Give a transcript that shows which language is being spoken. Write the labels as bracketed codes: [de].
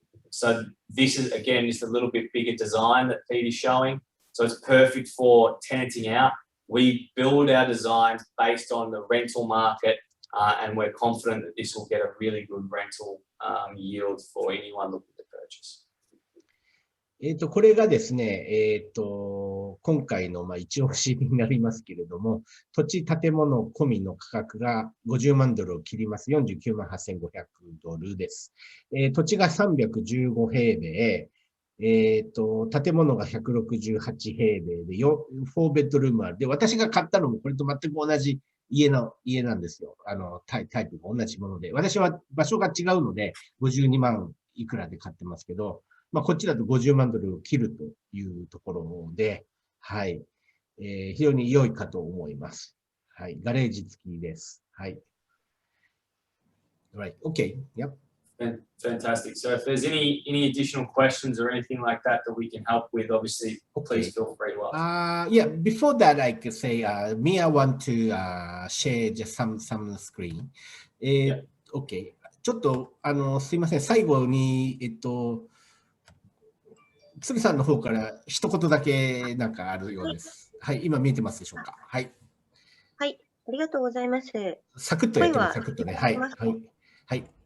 [en] So this is, again, just a little bit bigger design that Pete is showing. So it's perfect for tenanting out. We build our designs based on the rental market, and we're confident that this will get a really good rental yield for anyone looking to purchase. [ja] これがですね、今回の一押しになりますけれども、土地建物込みの価格が50万ドルを切ります。 49万8500ドルです。土地が315平米、建物が168平米で4ベッドルームある。で、私が買ったのもこれと全く同じ家なんですよ。タイプが同じもので。私は場所が違うので、52万いくらで買ってますけど、こっちだと50万ドルを切るというところで、はい。非常に良いかと思います。はい。ガレージ付きです。はい。 [en] Right. Okay. Yep. Fantastic. So if there's any additional questions or anything like that we can help with, obviously, please feel free to ask. Yeah, before that, I could say, me, I want to share just some screen. Okay. [ja] ちょっと、すいません。最後に、鶴さんの方から一言だけなんかあるようです。はい、今見えてますでしょうか。はい。はい、ありがとうございます。サクッとやってます、サクッとね。はい。はい。はい。